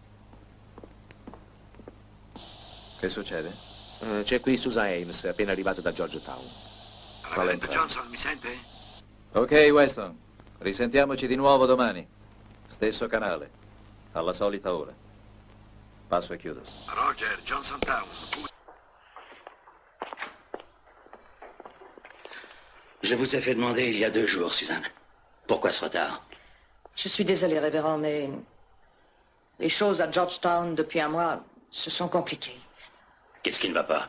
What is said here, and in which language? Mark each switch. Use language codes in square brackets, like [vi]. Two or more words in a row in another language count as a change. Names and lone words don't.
[it] Che succede? C'è qui Susan Ames, appena arrivata da Georgetown. Reverendo Johnson, mi sente? Ok, Weston. Risentiamoci di nuovo domani. Stesso canale. Alla solita ora. Passo e chiudo. Roger, Johnstown. [fr] Je vous ai fait demander il y a 2 jours, Suzanne. Pourquoi ce retard? Je suis désolé, révérend, mais les choses à Georgetown depuis un mois se sont compliquées. Qu'est-ce qui ne va pas?